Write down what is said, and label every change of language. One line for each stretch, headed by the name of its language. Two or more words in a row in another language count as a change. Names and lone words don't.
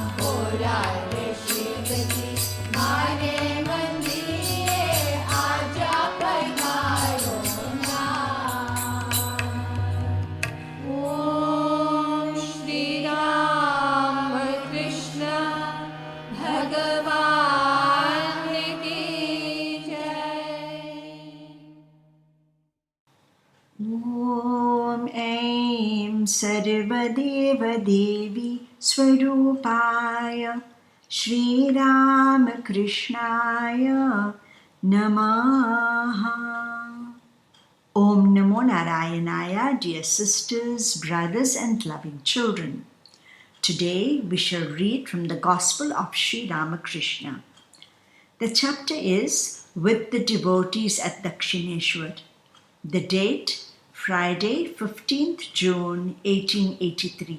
Gujarati: ભોરા રે શિવજી મારે મંદિરે આજ પધારો નાથ
Hindi: ओम श्री राम कृष्ण भगवान की जय
Sanskrit: ॐ ऐं सर्वदेवदेवी स्वरूपाय श्रीरामकृष्णाय नमः. ओम नमो नारायणाय,
English: dear sisters, brothers and loving children. Today we shall read from the Gospel of Sri Ramakrishna. The chapter is With the Devotees at Dakshineshwar. The date, Friday, 15th June 1883.